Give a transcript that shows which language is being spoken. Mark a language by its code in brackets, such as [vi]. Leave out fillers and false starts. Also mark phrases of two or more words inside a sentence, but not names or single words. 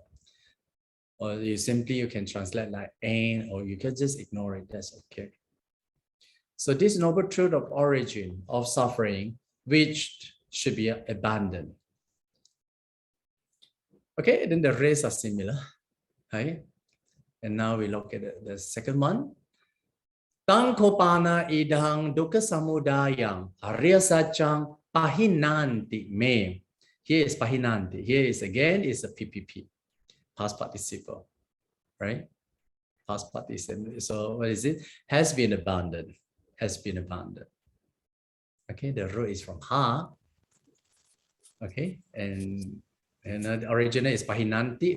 [en] Or you can translate like "and," or you can just ignore it, that's okay. So this noble truth of origin of suffering, which should be abandoned. Okay, then the rest are similar, right? And now we look at the second one. [pi] Tangkopana idang dukkha samudayang arya satcham pahinanti me. [en] Here is pahinanti. Here is again is a PPP, past participle, right? Past participle. So what is it? Has been abandoned. Has been abandoned. Okay, the root is from ha. Okay, and the original is pahinanti.